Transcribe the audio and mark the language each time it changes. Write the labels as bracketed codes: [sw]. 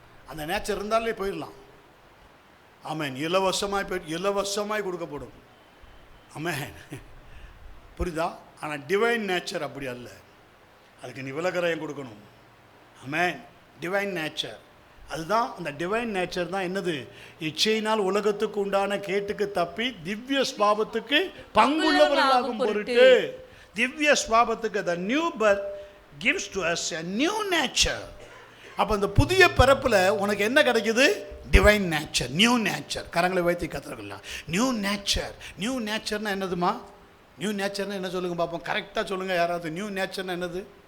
[ta] அந்த நேச்சர் இருந்தாலே போயிடலாம். ஆமேன். இலவசமாய் கொடுக்கப்படும். ஆமேன். புரியுதா? ஆனால் டிவைன் நேச்சர் அப்படி அல்ல, அதுக்கு நீ விலகரையும் கொடுக்கணும். ஆமேன். டிவைன் நேச்சர், அதுதான். அந்த டிவைன் நேச்சர் தான் என்னது? இச்சையினால் உலகத்துக்கு உண்டான கேட்டுக்கு தப்பி திவ்ய ஸ்வாபத்துக்கு பங்குள்ளவர்களாகும் பொருட்டு. திவ்ய ஸ்வாபத்துக்கு [en] the new birth gives to us a new nature. [ta] அப்போ அந்த புதிய பிறப்பில் உனக்கு என்ன கிடைக்குது? Divine nature, new nature. கரங்களை வைத்து கற்றுக்கலாம். New nature. நியூ நேச்சர்னா என்னதுமா? நியூ நேச்சர்னா என்ன சொல்லுங்க பார்ப்போம், கரெக்டாக சொல்லுங்கள் யாராவது. நியூ நேச்சர்னா என்னது?